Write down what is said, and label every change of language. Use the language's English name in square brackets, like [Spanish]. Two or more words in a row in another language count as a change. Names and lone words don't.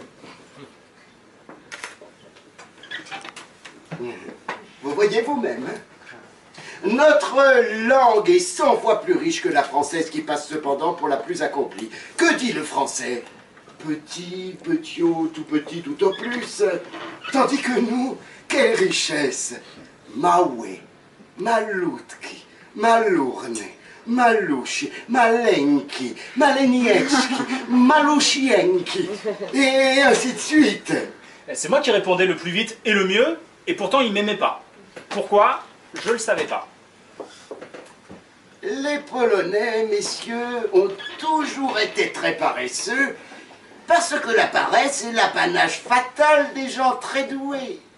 [French] Vous voyez vous-même, notre langue est 100 fois plus riche que la française qui passe cependant pour la plus accomplie. Que dit le français? petit, petiot, tout petit, tout au plus. Tandis que nous, quelle richesse! [Polish] Małe, malutki, malurny, malusi, maleńki, malenieczki, malusieńki, [French] et ainsi de suite. C'est moi qui répondais le plus vite et le mieux, et pourtant il m'aimait pas. Pourquoi? Je le savais pas. Les Polonais, messieurs, ont toujours été très paresseux, parce que la paresse est l'apanage fatal des gens très doués.